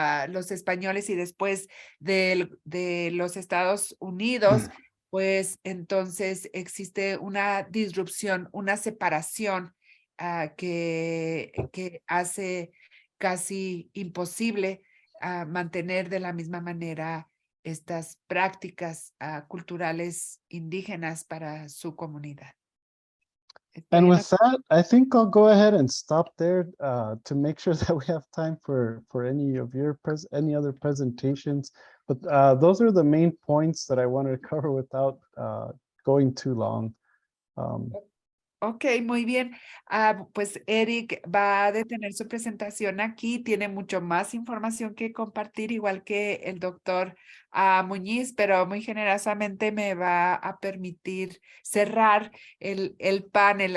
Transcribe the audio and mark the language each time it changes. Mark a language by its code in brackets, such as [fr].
[es] los españoles y después de los Estados Unidos, pues entonces existe una disrupción, una separación que hace casi imposible mantener de la misma manera estas prácticas culturales indígenas para su comunidad. [en] And with that, I think I'll go ahead and stop there to make sure that we have time for any of your any other presentations. But those are the main points that I wanted to cover without going too long. [es] Ok, muy bien. Pues Eric va a detener su presentación aquí. Tiene mucho más información que compartir, igual que el doctor Muñiz, pero muy generosamente me va a permitir cerrar el panel.